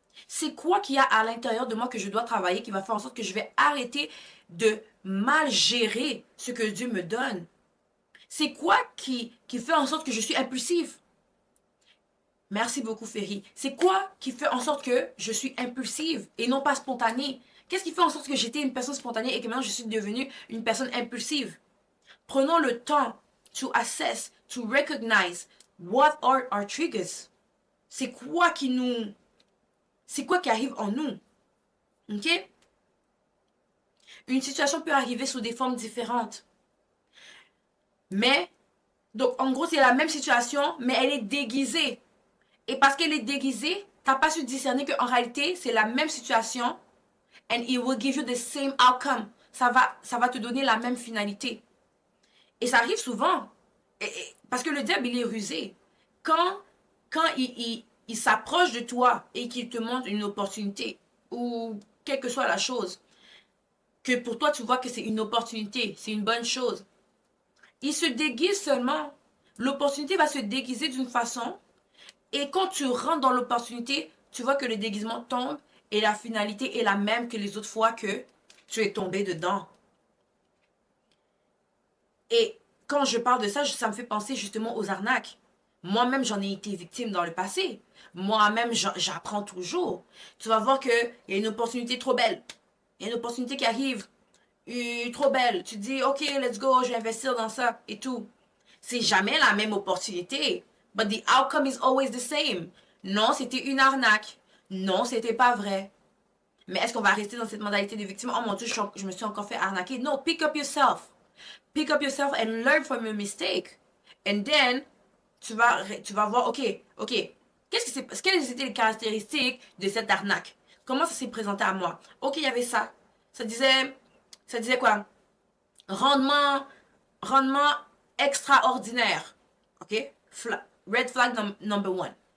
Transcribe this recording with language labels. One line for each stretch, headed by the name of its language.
French: C'est quoi qu'il y a à l'intérieur de moi que je dois travailler qui va faire en sorte que je vais arrêter de mal gérer ce que Dieu me donne? C'est quoi qui fait en sorte que je suis impulsive? Merci beaucoup, Ferry. C'est quoi qui fait en sorte que je suis impulsive et non pas spontanée? Qu'est-ce qui fait en sorte que j'étais une personne spontanée et que maintenant je suis devenue une personne impulsive? Prenons le temps
English: to assess, to recognize what are our triggers.
French: C'est quoi qui nous... C'est quoi qui arrive en nous? Ok? Une situation peut arriver sous des formes différentes. Mais, donc en gros, c'est la même situation, mais elle est déguisée. Et parce qu'elle est déguisée, t'as pas su discerner qu'en réalité, c'est la même situation.
English: And it will give you the same outcome.
French: Ça va te donner la même finalité. Et ça arrive souvent. Parce que le diable, il est rusé. Quand il s'approche de toi et qu'il te montre une opportunité, ou quelle que soit la chose, que pour toi, tu vois que c'est une opportunité, c'est une bonne chose, il se déguise seulement. L'opportunité va se déguiser d'une façon, et quand tu rentres dans l'opportunité, tu vois que le déguisement tombe et la finalité est la même que les autres fois que tu es tombé dedans. Et quand je parle de ça, ça me fait penser justement aux arnaques. Moi-même, j'en ai été victime dans le passé. Moi-même, j'apprends toujours. Tu vas voir qu'il y a une opportunité trop belle. Il y a une opportunité qui arrive. Trop belle. Tu te dis, OK,
English: let's go,
French: je vais investir dans ça et tout. C'est jamais la même opportunité.
English: But the outcome is always the same.
French: Non, c'était une arnaque. Non, c'était pas vrai. Mais est-ce qu'on va rester dans cette modalité de victime? Oh mon Dieu, je me suis encore fait arnaquer.
English: Non, pick up yourself. Pick up yourself and learn from your mistake. And then,
French: tu vas voir, ok, quelles étaient les caractéristiques de cette arnaque? Comment ça s'est présenté à moi? Ok, il y avait ça. Ça disait quoi? Rendement extraordinaire.
English: Ok? Red flag number one.